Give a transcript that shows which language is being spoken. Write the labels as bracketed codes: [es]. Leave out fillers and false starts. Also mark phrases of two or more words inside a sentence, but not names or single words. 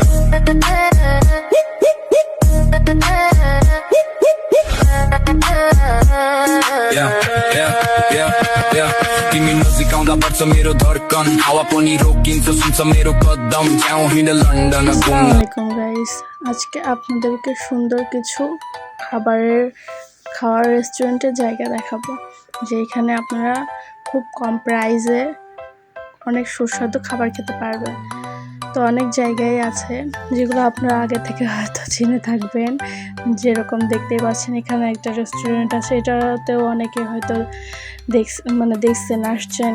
[ne] तिमी नजिक आउँदा बढ्छ मेरो धड्कन हावा पनि रोकिन्छ सुन्छ मेरो कदम जाउँ हिँडे लन्डन [ar] السلام عليكم [bn] গাইস, আজকে আপনাদেরকে সুন্দর কিছু খাওয়ার রেস্টুরেন্টের জায়গা দেখাবো, যেখানে আপনারা খুব কম প্রাইসে অনেক সুস্বাদু খাবার খেতে পারবেন। তো অনেক জায়গায় আছে যেগুলো আপনারা আগে থেকে হয়তো চিনে থাকবেন, যেরকম দেখতেই পাচ্ছেন এখানে একটা রেস্টুরেন্ট আছে, এটাতেও অনেকে হয়তো দেখছেন, আসছেন।